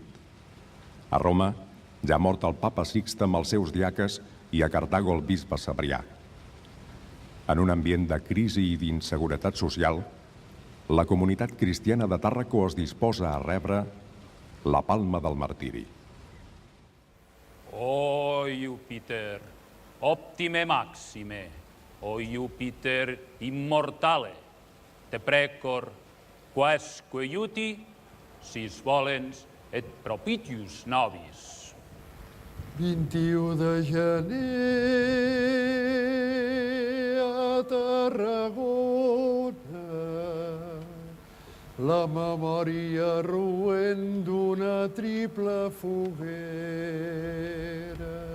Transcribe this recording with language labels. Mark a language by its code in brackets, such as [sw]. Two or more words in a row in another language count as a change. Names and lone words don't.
[ca] A Roma ja ha mort el papa Sixte amb els seus diaques i a Cartago el bisbe Cebrià. En un ambient de crisi i d'inseguretat social, la comunitat cristiana de Tàrraco es disposa a rebre la palma del martiri. [la] O Jupiter, optime maxime, o Jupiter immortale, te precor, quasque iuti, sis volens et propitius nobis. [ca] 21 de gener a Tarragona, la memòria roent d'una triple foguera.